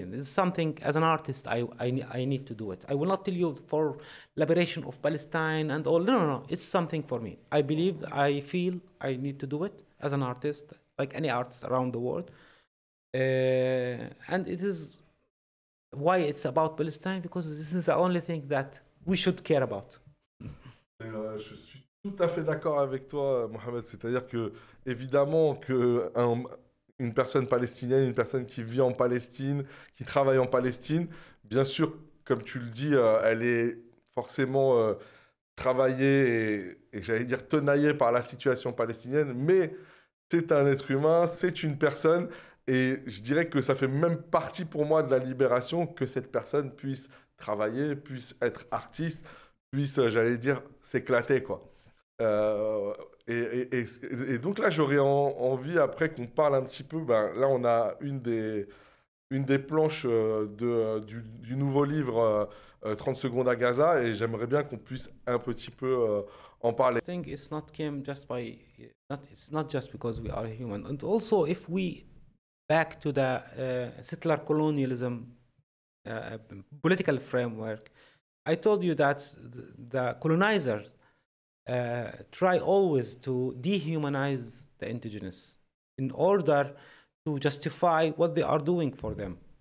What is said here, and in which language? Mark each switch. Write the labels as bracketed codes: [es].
[en] It's something, as an artist, I need to do it. I will not tell you for liberation of Palestine and all. No. It's something for me. I believe, I feel I need to do it as an artist, like any artist around the world. And it is why it's about Palestine, because this is the only thing that we should care about. [fr] Je suis tout à fait d'accord avec toi, Mohamed. C'est-à-dire que, évidemment, une personne palestinienne, une personne qui vit en Palestine, qui travaille en Palestine. Bien sûr, comme tu le dis, elle est forcément travaillée et j'allais dire tenaillée par la situation palestinienne, mais c'est un être humain, c'est une personne, et je dirais que ça fait même partie pour moi de la libération que cette personne puisse travailler, puisse être artiste, puisse, j'allais dire, s'éclater, quoi. Euh, et donc là, j'aurais envie, après qu'on parle un petit peu, ben, là, on a une des planches du nouveau livre 30 secondes à Gaza, et j'aimerais bien qu'on puisse un petit peu en parler. [en] I think it's not came just by it's not just because we are human, and also if we back to the settler colonialism political framework, I told you that the colonizers try always to dehumanize the indigenous in order to justify what they are doing for them.